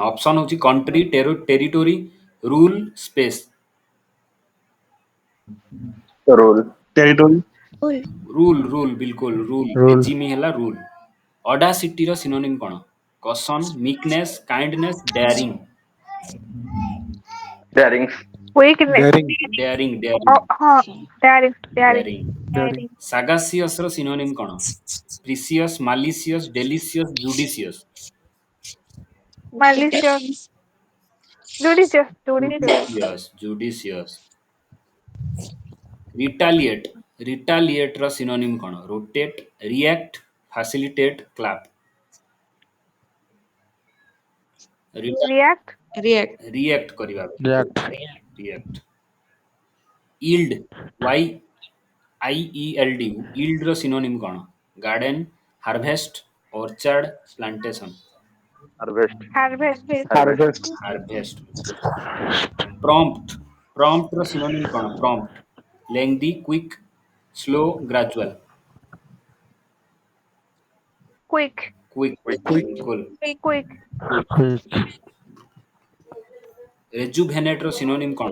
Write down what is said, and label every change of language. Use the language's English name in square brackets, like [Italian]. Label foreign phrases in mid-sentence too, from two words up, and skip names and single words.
[English] ଅପସନ ହଉଛି country, territory, rule, space. Rule. टेरिटोरी [Odia] ରୁଲ ବିଲକୁଲ ରୁଲ. [English] Rule. ରେଜିମି ହେଲା ରୁଲ. audacity synonym କଣ? caution, meekness, kindness, daring. Daring. weakness. Daring. ଡେୟାରିଂ. ହଁ daring. ଡେୟାରିଂ. Daring. sagacious synonym କଣ? precious, malicious, delicious, judicious. malicious. ଜୁଡିସିୟସ୍. retaliate synonym କଣ? rotate, react, facilitate, clap. react. react, [Odia] କରିବା. [English] React. react. yield, YIELD. yield synonym କଣ? garden, harvest, orchard, plantation. Harvest. harvest. हार्वेस्ट harvest. prompt synonym କଣ? prompt, lengthy, quick, slow, gradual. quick. କ୍ୱିକ୍. क्विक [Odia] ବିଲକୁଲ. [English] Quick. rejuvenate synonym କଣ?